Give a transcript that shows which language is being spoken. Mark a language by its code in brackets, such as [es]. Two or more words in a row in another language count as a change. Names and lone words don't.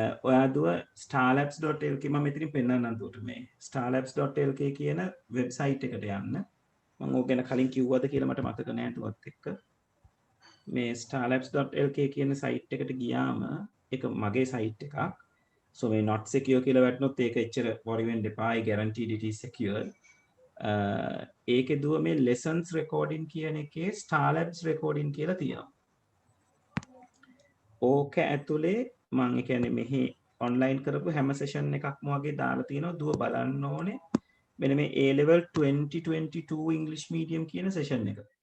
[si] ඔයා දුව starlabs.lk මම මෙතනින් පෙන්නන්නම් දුවට මේ starlabs.lk කියන වෙබ්සයිට් එකට යන්න. මම ඕක ගැන කලින් කිව්වද කියලා මට මතක නෑ දුවත් එක්ක. මේ starlabs.lk කියන සයිට් එකට ගියාම ඒක මගේ සයිට් එකක්. So මේ [en] not secure [si] කියලා වැටුනොත් ඒක එච්චර worry වෙන්න එපා. [en] I guaranteed it is secure. [si] ඒකේ දුව මේ [en] lessons recording [si] කියන එකේ starlabs recording කියලා තියෙනවා. ඕක ඇතුලේ මම ඒ කියන්නේ මෙහි online කරපු හැම session එකක්ම වගේ දාලා තියෙනවා. දුව බලන්න ඕනේ. මෙන්න මේ [en] A level 2022 English medium [si] කියන session එක.